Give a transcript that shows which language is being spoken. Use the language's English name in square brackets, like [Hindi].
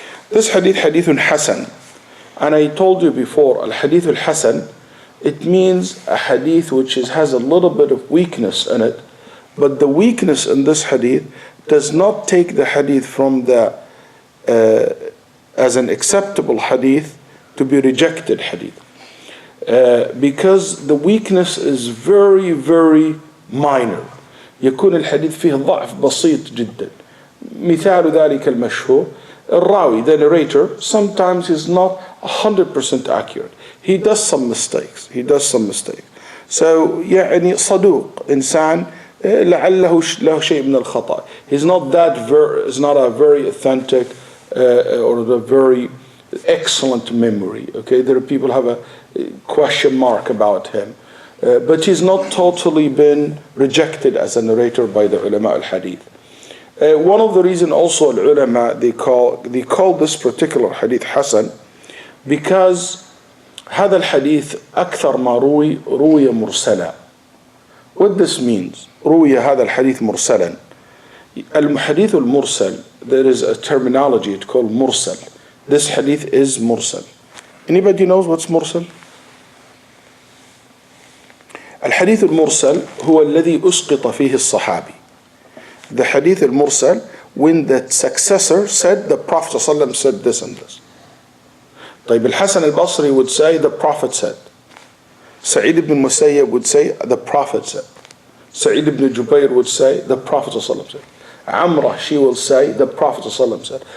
[English] This hadith, hadithun hasan. And I told you before, al-hadith al-hasan, it means a hadith which has a little bit of weakness in it, but the weakness in this hadith does not take the hadith from the as an acceptable hadith to be rejected hadith. Because the weakness is very, very minor. [Arabic] يكون الحديث فيه ضعف بسيط جدا. مثال ذلك المشهور, الراوي, [English] the narrator, sometimes is not 100% accurate. He does some mistakes. [Arabic] So يعني صدوق, إنسان لعله له شيء من الخطأ. [English] He's not a very authentic or a very excellent memory. Okay, there are people who have a question mark about him. But he's not totally been rejected as a narrator by the ulama al-hadith. One of the reasons also al-ulama, they call this particular hadith hasan, because [Arabic] هذا الحديث أكثر ما روي مرسلا. [English] What this means, [Arabic] روي هذا الحديث مرسلا. الحديث المرسل, [English] there is a terminology, it's called mursal. This hadith is mursal. Anybody knows what's mursal? [Arabic] الحديث المرسل هو الذي أسقط فيه الصحابي. [English] The hadith al-mursal, when the successor said the Prophet ﷺ said this and this. طيب الحسن البصري would say the Prophet said. Sa'id ibn Musayyab would say the Prophet said. Sa'id ibn Jubayr would say the Prophet ﷺ said. Amrah, she will say the Prophet ﷺ said.